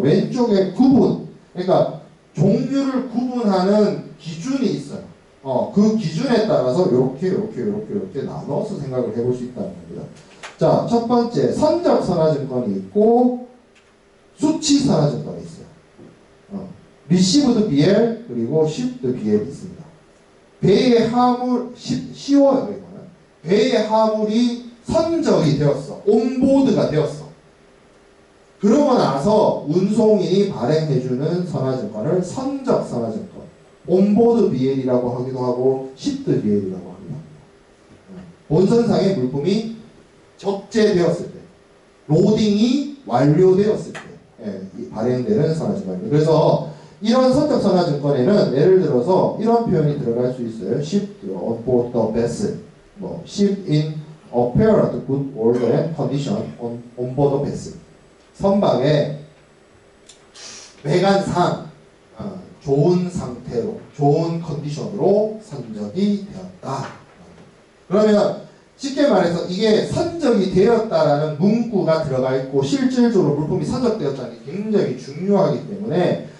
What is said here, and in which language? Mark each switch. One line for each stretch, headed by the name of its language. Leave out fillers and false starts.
Korean: 왼쪽에 구분, 그러니까 종류를 구분하는 기준이 있어요. 그 기준에 따라서 이렇게 나눠서 생각을 해볼 수 있다는 겁니다. 자, 첫 번째 선적 선화증권이 있고 수치 선화증권이 있어요. Received BL 그리고 Shipped BL이 있습니다. 배의 화물 쉬워요. 이거는 배의 화물이 선적이 되었어. 온보드가 되었어. 그러고 나서 운송인이 발행해주는 선화증권을 선적 선화증권, 온보드 BL이라고 하기도 하고 Shipped BL이라고 하기도 합니다. 본선상의 물품이 적재되었을 때, 로딩이 완료되었을 때 발행되는 선화증권입니다. 그래서 이런 선적 선화증권에는 예를 들어서 이런 표현이 들어갈 수 있어요.
English: Shipped on board the vessel, shipped in apparent good order and condition on board the vessel.
Korean: 선박에 매간상 좋은 상태로, 좋은 컨디션으로 선적이 되었다. 그러면 쉽게 말해서 이게 선적이 되었다라는 문구가 들어가 있고 실질적으로 물품이 선적되었다는 게 굉장히 중요하기 때문에